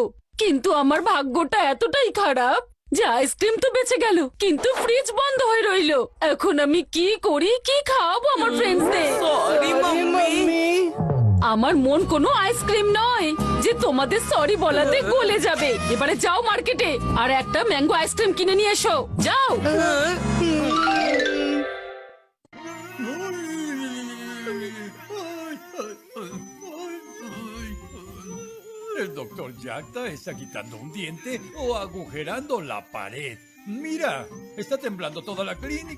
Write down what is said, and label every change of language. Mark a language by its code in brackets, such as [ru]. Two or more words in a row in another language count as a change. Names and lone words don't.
[bn] কিন্তু আমার ভাগ্যটা এতটাই খারাপ যে আইসক্রিম তো বেঁচে গেল, কিন্তু ফ্রিজ বন্ধ হয়ে রইলো। এখন আমি কি করি, কি খাওয়াবো আমার ফ্রেন্ডসদের? সরি মাম্মি। আমার মন কোনো আইসক্রিম নয় যে তোমাদের সরি বলাতে গলে যাবে। এবারে যাও মার্কেটে আর একটা ম্যাঙ্গো আইসক্রিম কিনে নিয়ে এসো, যাও। [es] El doctor Jacta está quitando un diente o agujerando la pared. Mira, está temblando toda la clínica.